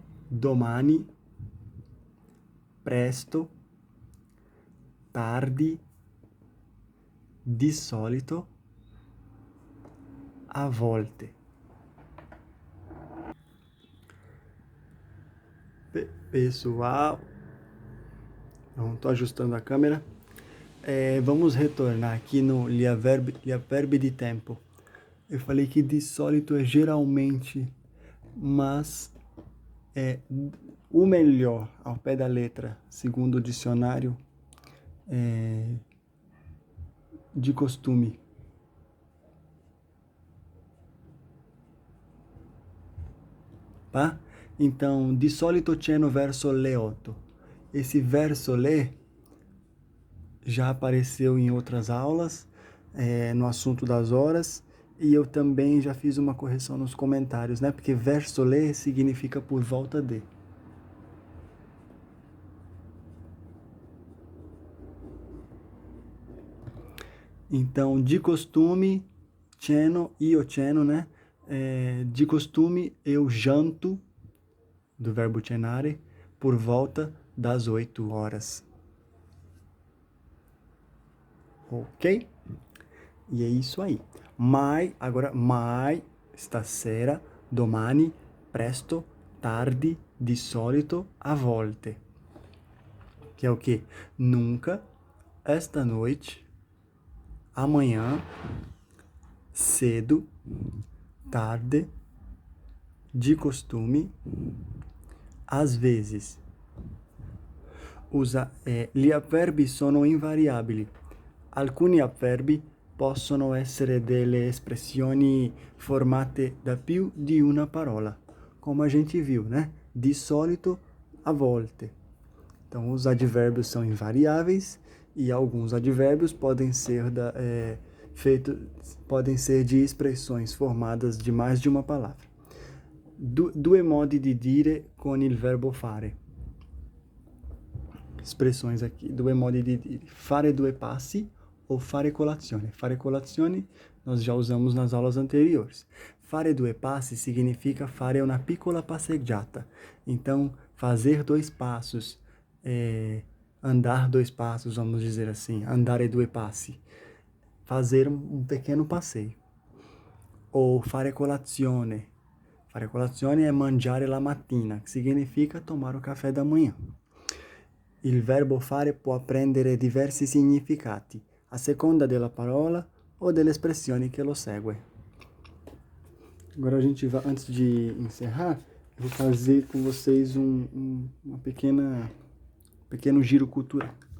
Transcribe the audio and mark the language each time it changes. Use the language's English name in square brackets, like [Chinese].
[Italian] Domani, presto, tardi, di solito, a volte. [Portuguese] Pessoal, não estou ajustando a câmera. Vamos retornar aqui no [Italian] gli avverbi di tempo. [Portuguese] Eu falei que [Italian] di solito [Portuguese] é geralmente, mas o melhor, ao pé da letra, segundo o dicionário, de costume. Tá? Então, [Italian] di solito ceno verso le 8. [Portuguese] Esse verso le já apareceu em outras aulas, no assunto das horas, e eu também já fiz uma correção nos comentários, né? Porque [Italian] verso le [Portuguese] significa por volta de. Então, de costume, [Italian] ceno, io ceno, [Portuguese] né? De costume, eu janto, do verbo cenare, por volta das 8 horas. Ok? E é isso aí. [Italian] Agora, stasera, domani, presto, tardi, di solito, a volte. [Portuguese] Que é o quê? Nunca, esta noite, amanhã, cedo, tarde, de costume, às vezes. [Italian] Gli avverbi sono invariabili. Alcuni avverbi possono essere delle espressioni formate da più di una parola, [Portuguese] como a gente viu, né? [Italian] Di solito, a volte. [Portuguese] Então, os advérbios são invariáveis e alguns advérbios podem ser de expressões formadas de mais de uma palavra. [Italian] Due modi di dire con il verbo fare. [Portuguese] Expressões aqui, [Italian] due modi di dire. Fare due passi ou fare colazione. Fare colazione [Portuguese] nós já usamos nas aulas anteriores. [Italian] Fare due passi significa fare una piccola passeggiata. [Portuguese] Então, fazer 2 passos, andar 2 passos, vamos dizer assim, [Italian] andare due passi. [Portuguese] Fazer um pequeno passeio. Ou [Italian] fare colazione. Fare colazione [Portuguese] é [Italian] mangiare la mattina, [Portuguese] que significa tomar o café da manhã. [Italian] Il verbo fare può prendere diversi significati, a seconda della parola ou delle espressioni che lo segue. [Portuguese] Agora a gente vai, antes de encerrar, eu vou fazer com vocês uma pequeno giro cultural.